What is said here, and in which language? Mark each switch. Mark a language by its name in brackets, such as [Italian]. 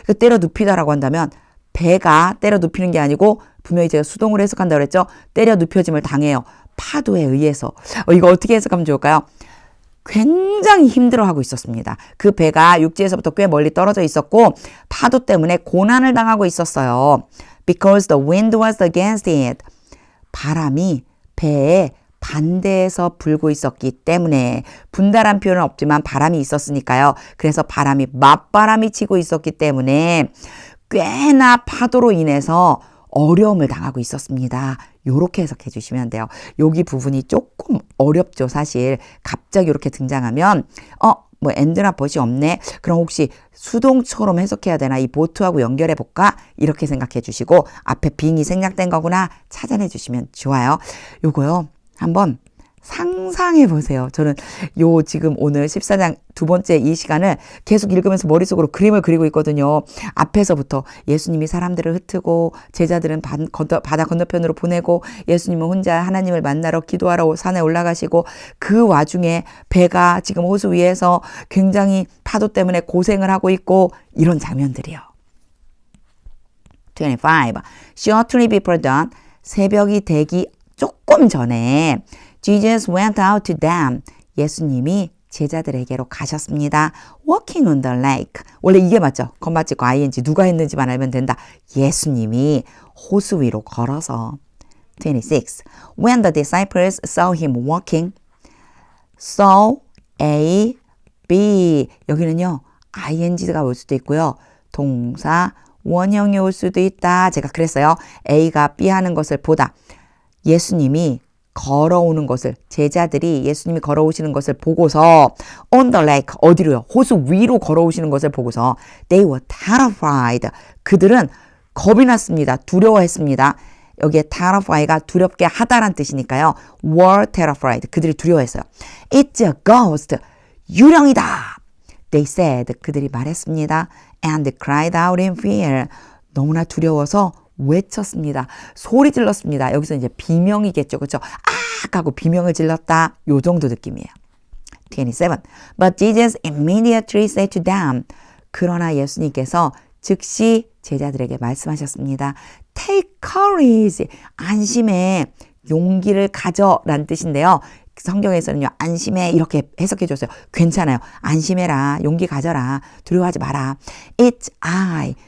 [Korean] 때려 눕히다라고 한다면 배가 때려 눕히는 게 아니고 분명히 제가 수동으로 해석한다고 그랬죠. 때려 눕혀짐을 당해요. 파도에 의해서. 이거 어떻게 해석하면 좋을까요? 굉장히 힘들어하고 있었습니다. 그 배가 육지에서부터 꽤 멀리 떨어져 있었고 파도 때문에 고난을 당하고 있었어요. [English] Because the wind was against it. [Korean] 바람이 배에 반대에서 불고 있었기 때문에 분달한 표현은 없지만 바람이 있었으니까요. 그래서 바람이 맞바람이 치고 있었기 때문에 꽤나 파도로 인해서 어려움을 당하고 있었습니다. 요렇게 해석해 주시면 돼요. 여기 부분이 조금 어렵죠. 사실 갑자기 이렇게 등장하면 뭐 and나 but이 없네. 그럼 혹시 수동처럼 해석해야 되나? 이 보트하고 연결해 볼까? 이렇게 생각해 주시고 앞에 being이 생략된 거구나 찾아내 주시면 좋아요. 요거요. 한번 상상해 보세요. 저는 지금 오늘 14장 두 번째 이 시간을 계속 읽으면서 머릿속으로 그림을 그리고 있거든요. 앞에서부터 예수님이 사람들을 흩트고 제자들은 바다 건너편으로 보내고 예수님은 혼자 하나님을 만나러 기도하러 산에 올라가시고 그 와중에 배가 지금 호수 위에서 굉장히 파도 때문에 고생을 하고 있고 이런 장면들이요. 25. [English] Shortly before dawn, [Korean] 새벽이 되기 조금 전에 [English] Jesus went out to them. [Korean] 예수님이 제자들에게로 가셨습니다. [English] Walking on the lake. [Korean] 원래 이게 맞죠? 컴마 찍고 ing 누가 했는지만 알면 된다. 예수님이 호수 위로 걸어서. 26. [English] When the disciples saw him walking, saw a be. [Korean] 여기는요, ing가 올 수도 있고요. 동사, 원형이 올 수도 있다. 제가 그랬어요. A가 B 하는 것을 보다. 예수님이 걸어오는 것을, 제자들이 예수님이 걸어오시는 것을 보고서 [English] on the lake, [Korean] 어디로요? 호수 위로 걸어오시는 것을 보고서 [English] they were terrified. [Korean] 그들은 겁이 났습니다. 두려워했습니다. 여기에 terrify가 두렵게 하다란 뜻이니까요. [English] were terrified. [Korean] 그들이 두려워했어요. [English] It's a ghost. [Korean] 유령이다. [English] They said. [Korean] 그들이 말했습니다. [English] And cried out in fear. [Korean] 너무나 두려워서 외쳤습니다. 소리 질렀습니다. 여기서 이제 비명이겠죠. 그렇죠? 아! 하고 비명을 질렀다. 요 정도 느낌이에요. 27. [English] But Jesus immediately said to them. [Korean] 그러나 예수님께서 즉시 제자들에게 말씀하셨습니다. [English] Take courage. [Korean] 안심해. 용기를 가져라는 뜻인데요. 성경에서는요, 안심해 이렇게 해석해 줬어요. 괜찮아요. 안심해라. 용기 가져라. 두려워하지 마라. [English] It's I.